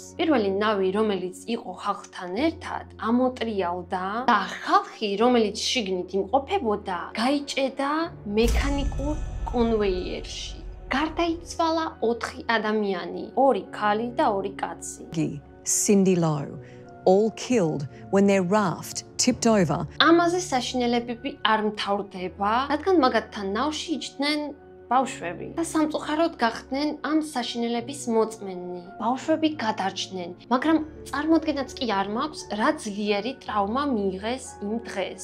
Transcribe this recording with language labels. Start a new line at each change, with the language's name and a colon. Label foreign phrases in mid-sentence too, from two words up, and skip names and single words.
Georgian: პირველი ნავი, რომელიც იყო ხალხთან ერთად, ამოტრიალდა და ხალხი, რომელიც შიგნით იმყოფებოდა, გაიჭედა მექანიკურ კონვეიერში. გარდაიცვალა 4 ადამიანი, 2 ქალი და 2 კაცი.
English: Cindy Lowe, all killed when their raft tipped over.
Georgian: ამაზე საშინელებები არ მთავრდება, რადგან მაგათთან ნავში იჯდნენ ბავშვები და სამწუხაროდ გახდნენ ამ საშინელების მოწმენი. ბავშვები გადარჩნენ, მაგრამ წარმოდგენაც კი არ მაქვს, რა ძლიერი ტრავმა მიიღეს იმ დღეს.